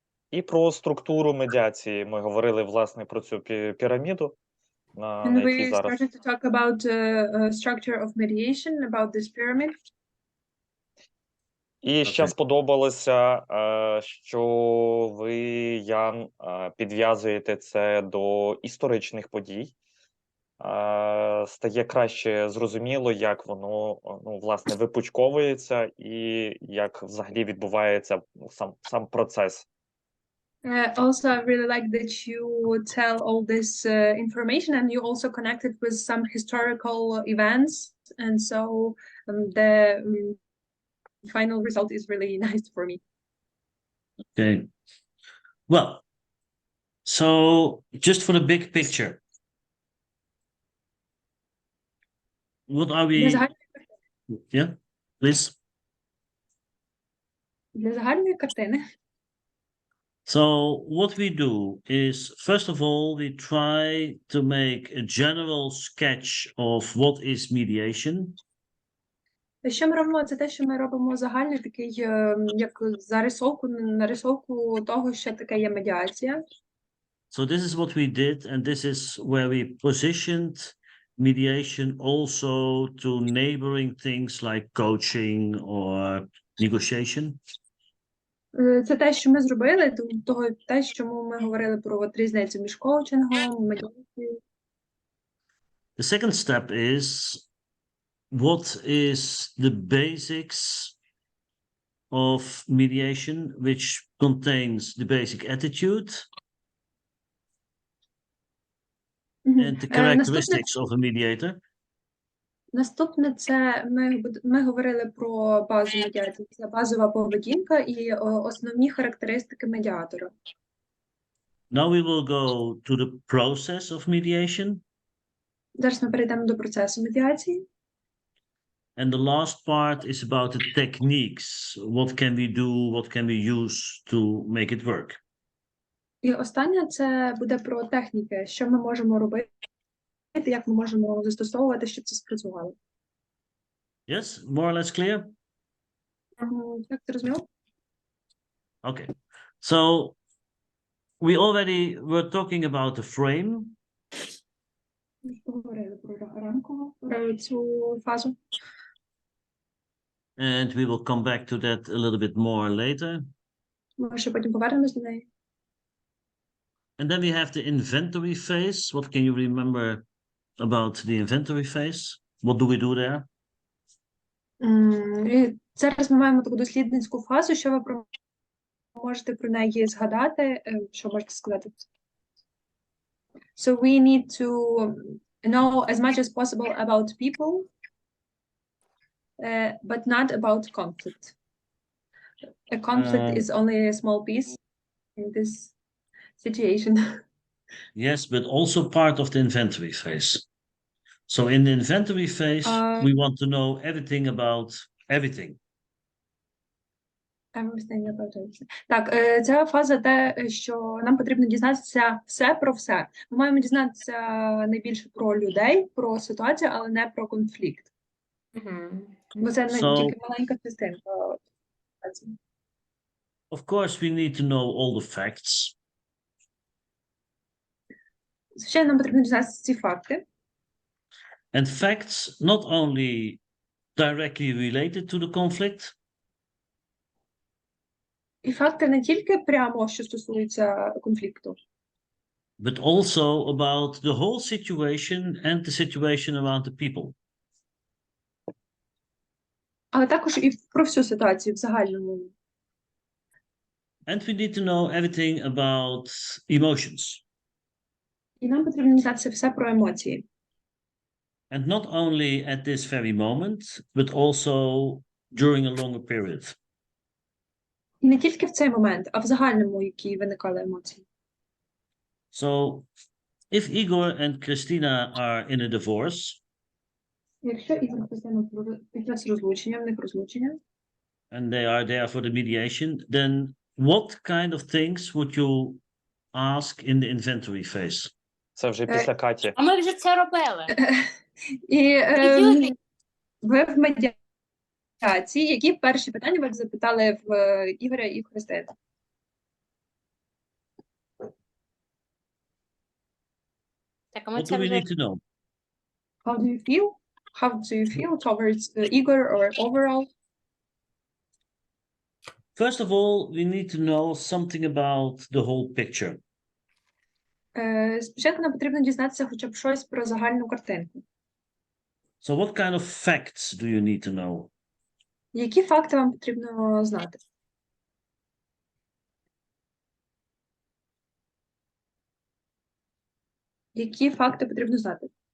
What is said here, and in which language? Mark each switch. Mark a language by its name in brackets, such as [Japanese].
[Ukrainian] І про структуру медіації. Ми говорили, власне, про цю піраміду, на якій зараз. [English] And we started to talk about structure of mediation, about this pyramid. [Ukrainian] І ще сподобалося, що ви, Ян, підв'язуєте це до історичних подій. Стає краще зрозуміло, як воно, власне, випучковується і як взагалі відбувається сам процес. [English] Also, I really like that you tell all this information, and you also connect it with some historical events, and so the final result is really nice for me. Okay. Well, so just for the big picture, what are we? Yeah, please. [Ukrainian] Для загальної картини. [English] So what we do is, first of all, we try to make a general sketch of what is mediation. [Ukrainian] Що ми робимо? Це те, що ми робимо загальний такий, як нарисовку того, що таке є медіація. [English] So this is what we did, and this is where we positioned mediation also to neighboring things like coaching or negotiation. [Ukrainian] Це те, що ми зробили, те, чому ми говорили про різницю між коучингом, медіацією. [English] The second step is, what is the basics of mediation, which contains the basic attitude and the characteristics of a mediator. [Ukrainian] Наступне це ми говорили про базу медіації. Це базова поведінка і основні характеристики медіатора. [English] Now we will go to the process of mediation. [Ukrainian] Зараз ми перейдемо до процесу медіації. [English] And the last part is about the techniques. What can we do? What can we use to make it work? [Ukrainian] І останнє це буде про техніки, що ми можемо робити, як ми можемо застосовувати, щоб це спрацювало. [English] Yes, more or less clear? [Ukrainian] Так, ти розумів? [English] Okay. So we already were talking about the frame. [Ukrainian] Ми говорили про рамку, про цю фазу. [English] And we will come back to that a little bit more later. [Ukrainian] Ми ще потім повернемось до неї. [English] And then we have the inventory phase. What can you remember about the inventory phase? What do we do there? [Ukrainian] І зараз ми маємо таку дослідницьку фазу. Що ви можете про неї згадати, що можете сказати? [English] So we need to know as much as possible about people, but not about conflict. A conflict is only a small piece in this situation. Yes, but also part of the inventory phase. So in the inventory phase, we want to know everything about everything. Everything about everything. [Ukrainian] Так, ця фаза те, що нам потрібно дізнатися все про все. Ми маємо дізнатися найбільше про людей, про ситуацію, але не про конфлікт. Бо це тільки маленька частинка. [English] Of course, we need to know all the facts. [Ukrainian] Звичайно, нам потрібно дізнатися ці факти. [English] And facts not only directly related to the conflict, [Ukrainian] І факти не тільки прямо, що стосуються конфлікту, [English] but also about the whole situation and the situation around the people. [Ukrainian] але також і про всю ситуацію в загальному. [English] And we need to know everything about emotions. [Ukrainian] І нам потрібно дізнатися все про емоції. [English] And not only at this very moment, but also during a longer period. [Ukrainian] І не тільки в цей момент, а в загальному, які виникали емоції. [English] So, if Igor and Christina are in a divorce, [Ukrainian] Якщо Ігор Христина під час розлучення, в них розлучення, [English] and they are there for the mediation, then what kind of things would you ask in the inventory phase? [Ukrainian] Це вже після Каті. А ми вже це робили. І Ідіоти. ви в медіації, які перші питання ви б запитали в Ігоря і Христини? Так, а ми [English] What [Ukrainian] це [English] do we [Ukrainian] вже... [English] need to know? How do you feel? How do you feel towards Igor or overall? First of all, we need to know something about the whole picture. [Ukrainian] Спочатку нам потрібно дізнатися хоча б щось про загальну картинку. [English] So what kind of facts do you need to know? [Ukrainian] Які факти вам потрібно знати? Які факти потрібно знати?